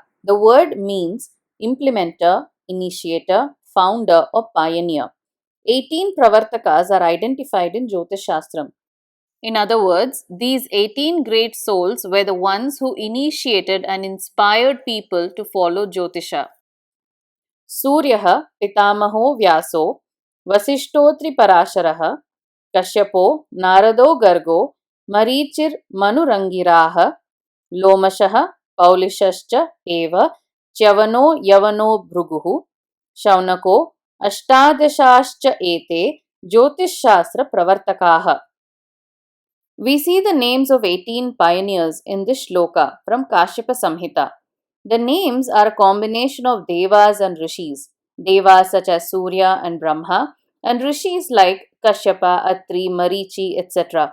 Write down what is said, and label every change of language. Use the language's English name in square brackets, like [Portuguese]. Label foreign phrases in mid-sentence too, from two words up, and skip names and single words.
[English] The word means implementer, initiator, founder, or pioneer. 18 Pravartakas are identified in Jyotish Shastram. In other words, these 18 great souls were the ones who initiated and inspired people to follow Jyotisha. [Sanskrit] सूर्यः पितामहो व्यासो वसिष्ठोऽत्रिः पराशरः कश्यपो नारदो गर्गो मरीचिर्मनुरङ्गिराः लोमशः पौलिशश्चैव च्यवनो यवनो भृगुः शौनकोऽष्टादशश्च एते ज्योतिःशास्त्रप्रवर्तकाः. [English] We see the names of 18 pioneers in this shloka from Kashyapa Samhita. The names are a combination of devas and rishis, devas such as Surya and Brahma, and rishis like Kashyapa, Atri, Marichi, etc.